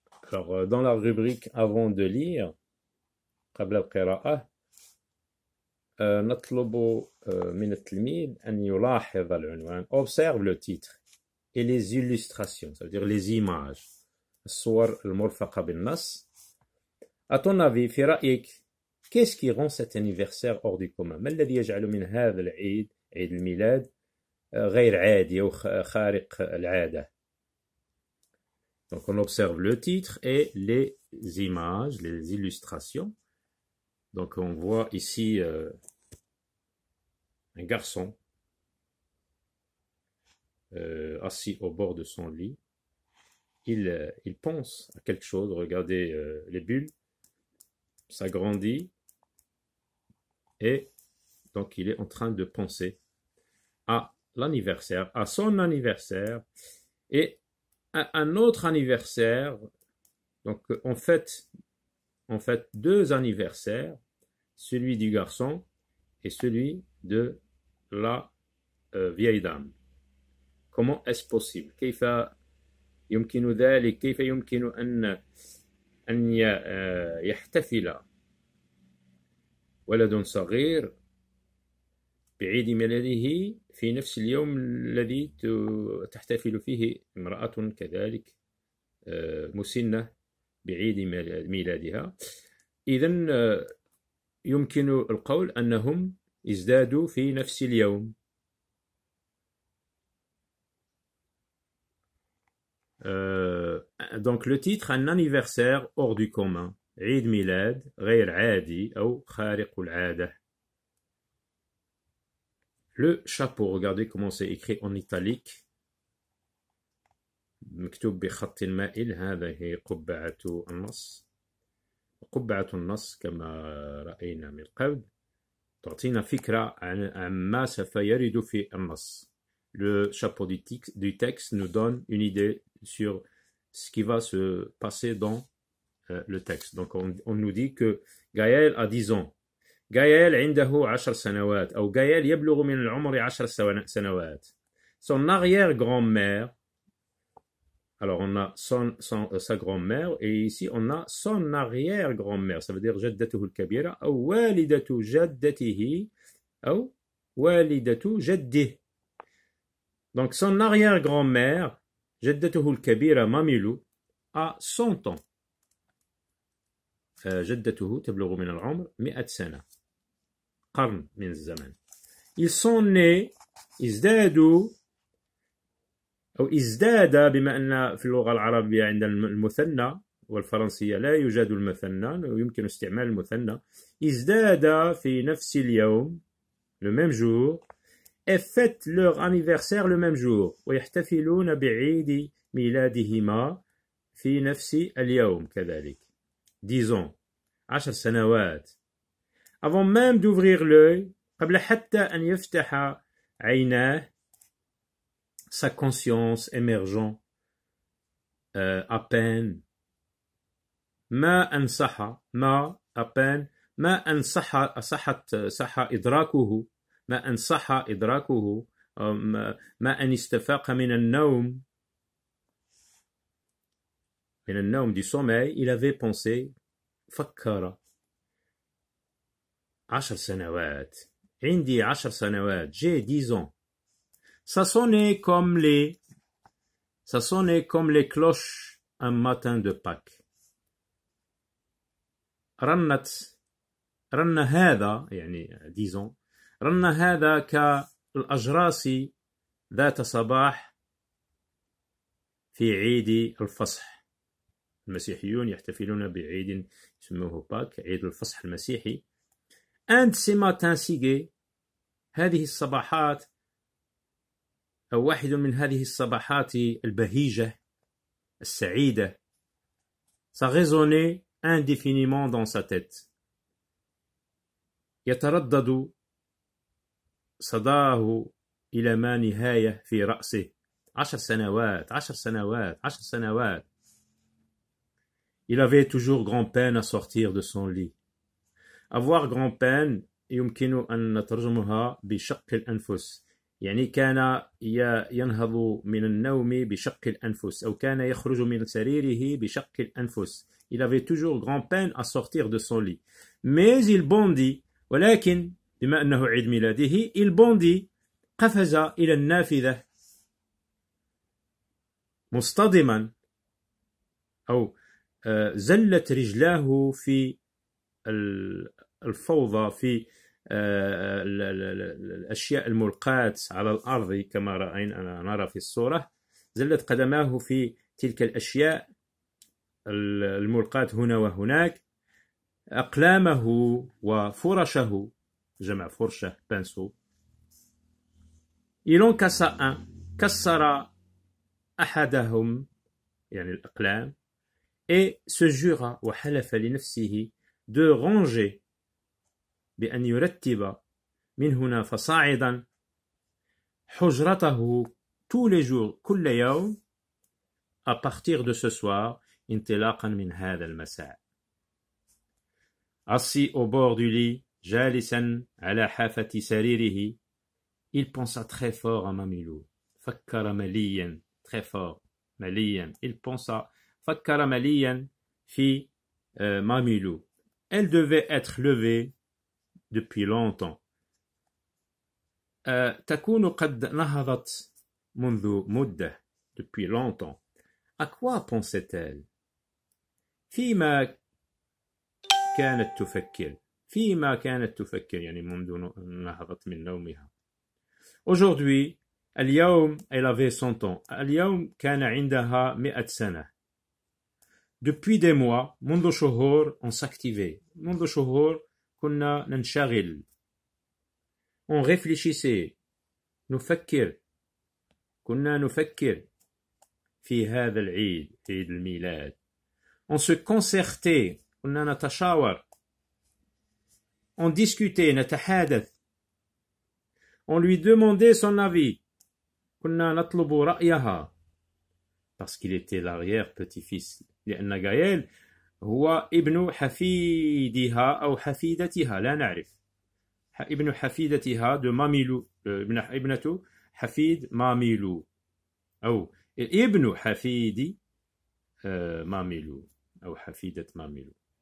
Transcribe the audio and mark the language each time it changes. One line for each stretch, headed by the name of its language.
French: Alors dans la rubrique avant de lire,
Arabic: قبل القراءة نطلب من التلميذ أن يلاحظ العنوان.
French: Observe le titre et les illustrations, ça veut dire les images.
Arabic: الصور المرفقة بالنص.
French: À ton avis,
Arabic: في رأيك,
French: qu'est-ce qui rend cet anniversaire hors du commun?
Arabic: ما الذي يجعل من هذا العيد, عيد الميلاد, غير عادي أو خارق العادة?
French: Donc on observe le titre et les images, les illustrations. Donc on voit ici un garçon assis au bord de son lit. Il pense à quelque chose. Regardez les bulles, ça grandit et donc il est en train de penser à l'anniversaire, à son anniversaire et à un autre anniversaire. Donc en fait deux anniversaires, celui du garçon et celui de la vieille dame. Comment est-ce possible?
Arabic: كيف يمكن ذلك؟ كيف يمكن أن يحتفل ولد صغير بعيد ميلاده في نفس اليوم الذي تحتفل فيه امرأة كذلك مسنة بعيد ميلادها؟ إذن يمكن القول أنهم ازدادوا في نفس اليوم.
French: Donc le titre, un anniversaire hors du commun.
Arabic: عيد ميلاد غير عادي أو خارق العادة.
French: Le chapeau, regardez comment c'est écrit en italique.
Arabic: مكتوب بخط مائل. هذه قبعة النص. قبعة النص كما رأينا من قبل تعطينا فكرة عن ما سوف يرد في النص.
French: Le chapeau du texte nous donne une idée sur ce qui va se passer dans le texte. Donc on nous dit que Gaël a 10 ans.
Arabic: Gaël عنده 10 سنوات أو Gaël يبلغ من العمر 10 سنوات.
French: Son arrière-grand-mère, alors on a sa grand-mère et ici on a son arrière-grand-mère, ça veut dire
Arabic: جدته الكبيرة أو والدة جدته أو والدة جده.
French: Donc son arrière-grand-mère
Arabic: جدته الكبيرة
French: ماميلو a 100 ans.
Arabic: جدته تبلغ من العمر 100 سنة. قرن من الزمن.
French: Ils sont nés
Arabic: ازدادوا أو ازداد بما أن في اللغة العربية عندنا المثنى والفرنسية لا يوجد المثنى ويمكن استعمال المثنى. ازداد في نفس اليوم
French: le même jour et fêtent leur anniversaire le même jour
Arabic: ويحتفلون بعيد ميلادهما في نفس اليوم كذلك.
French: Disons 10 سنوات. Avant même d'ouvrir l'œil
Arabic: قبل حتى أن يفتح عيناه
French: sa conscience émergeant à peine.
Arabic: ما أنصح ما
French: à peine
Arabic: ما أنصح صح إدراكه ما أنصح إدراكه ما أن استفاق من النوم
French: du sommeil. Il avait pensé
Arabic: فكر 10 سنوات. عندي 10 سنوات.
French: J'ai 10 ans. Ça sonnait comme les cloches un matin de Pâques.
Arabic: رن هذا يعني
French: disons
Arabic: رن هذا الأجراس ذات صباح في عيد الفصح. المسيحيون يحتفلون بعيد يسموه باك، عيد الفصح المسيحي.
French: Un de ces matins sigués،
Arabic: هذه الصباحات أو واحد من هذه الصباحات البهيجة السعيدة،
French: ça résonnait indéfiniment dans sa tête.
Arabic: يتردد صداه إلى ما نهاية في رأسه. 10 سنوات 10 سنوات 10 سنوات.
French: Il avait toujours grand-peine à sortir de son lit. Avoir grand-peine
Arabic: يمكن أن نترجمها بشق الأنفس، يعني كان ينهض من النوم بشق الأنفس، أو كان يخرج من سريره بشق الأنفس.
French: Il avait toujours grand-peine à sortir de son lit. Mais il bondit،
Arabic: ولكن بما أنه عيد ميلاده
French: il bondit،
Arabic: قفز إلى النافذة مصطدما، أو زلت رجلاه في الفوضى، في الأشياء الملقاة على الأرض كما رأينا نرى في الصورة. زلت قدماه في تلك الأشياء الملقاة هنا وهناك. أقلامه وفرشه، جمع فرشة بانسو.
French: Il en cassa un،
Arabic: كسر أحدهم يعني الأقلام،
French: et se jura
Arabic: وحلف لنفسه
French: de ranger،
Arabic: بأن يرتب من هنا فصاعدا حجرته
French: tous les jours
Arabic: كل يوم
French: à partir de ce soir
Arabic: انطلاقا من هذا المساء.
French: assis au bord du lit
Arabic: جالسا على حافة سريره
French: il pensa très fort à Mamilou.
Arabic: فكر مليا
French: très fort
Arabic: مليا
French: il pensa
Arabic: فكر مليا في Mamilou.
French: Elle devait être levée depuis longtemps.
Arabic: تكون قد نهضت منذ مدة،
French: depuis longtemps. À quoi pensait-elle؟
Arabic: فيما كانت تفكر، فيما كانت تفكر يعني منذ نهضت من نومها.
French: Aujourd'hui،
Arabic: اليوم
French: elle avait 100 ans.
Arabic: اليوم كان عندها 100 سنة.
French: Depuis des mois،
Arabic: منذ شهور
French: on s'activait.
Arabic: منذ شهور كنا ننشغل.
French: On réfléchissait،
Arabic: نفكر، كنا نفكر في هذا العيد، عيد الميلاد.
French: On se concertait،
Arabic: كنا نتشاور.
French: On discutait،
Arabic: نتحادث.
French: On lui demandait son avis،
Arabic: كنا نطلب رأيها.
French: Parce qu'il était l'arrière-petit-fils،
Arabic: لأن غايل هو ابن حفيدها أو حفيدتها، لا نعرف. ابن حفيدتها de ماميلو، ابنة حفيد ماميلو، أو ابن حفيد ماميلو، أو حفيدة ماميلو.